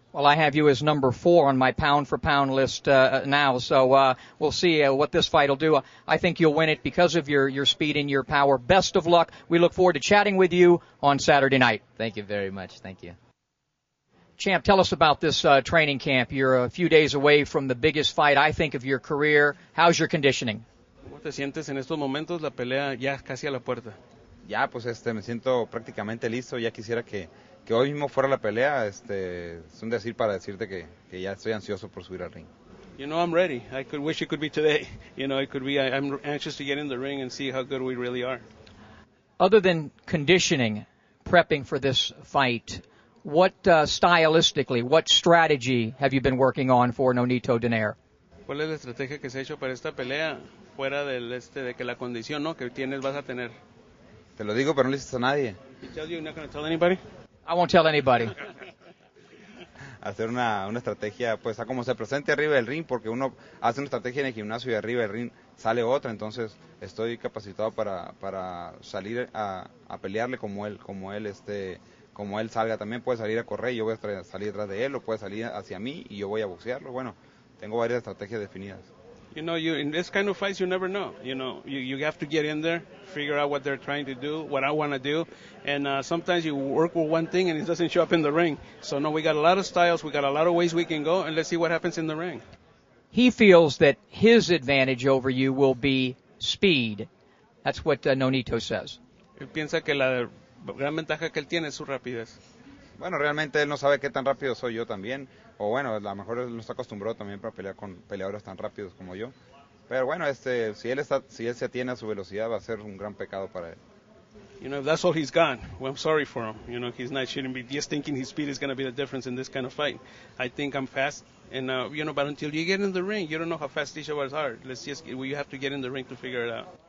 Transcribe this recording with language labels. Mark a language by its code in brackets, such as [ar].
[en] Well, I have you as number 4 on my pound-for-pound list now, so we'll see what this fight will do. I think you'll win it because of your speed and your power. Best of luck. We look forward to chatting with you on Saturday night. Thank you very much. Thank you. Champ, tell us about this training camp. You're a few days away from the biggest fight, I think, of your career. How's your conditioning? [es] ¿Cómo te sientes en estos momentos? La pelea ya casi a la puerta. Ya, pues me siento prácticamente listo. Ya quisiera que hoy mismo fuera la pelea. Es un decir para decirte que ya estoy ansioso por subir al ring. [en] You know, I'm ready. I could wish it could be today. You know, it could be. I'm anxious to get in the ring and see how good we really are. Other than conditioning, prepping for this fight, what stylistically, what strategy have you been working on for Nonito Donaire? [es] ¿Cuál es la estrategia que se ha hecho para esta pelea fuera de que la condición, ¿no? que vas a tener? Te lo digo, pero no le dices a nadie. [en] You tell you, you're not going to tell anybody? I won't tell anybody. [es] Hacer una estrategia, pues, a como se presente arriba del ring, porque uno hace una estrategia en el gimnasio y arriba del ring sale otra, entonces estoy capacitado para salir a pelearle como él salga. También puede salir a correr y yo voy a salir detrás de él, o puede salir hacia mí y yo voy a boxearlo. Bueno, tengo varias estrategias definidas. [en] You know, in this kind of fights, you never know. You know, you have to get in there, figure out what they're trying to do, what I want to do, and sometimes you work with one thing and it doesn't show up in the ring. So, no, we got a lot of styles, we got a lot of ways we can go, and let's see what happens in the ring. He feels that his advantage over you will be speed. That's what Nonito says. [es] Él piensa que la gran ventaja que él tiene es su rapidez. Bueno, realmente él no sabe qué tan rápido soy yo también, o bueno, a lo mejor él no está acostumbrado también para pelear con peleadores tan rápidos como yo. Pero bueno, si él se atiene a su velocidad, va a ser un gran pecado para él. [en] You know, if that's all he's got, well, I'm sorry for him. You know, shouldn't be just thinking his speed is going to be the difference in this kind of fight. I think I'm fast, and you know, but until you get in the ring, you don't know how fast each of us are. You have to get in the ring to figure it out.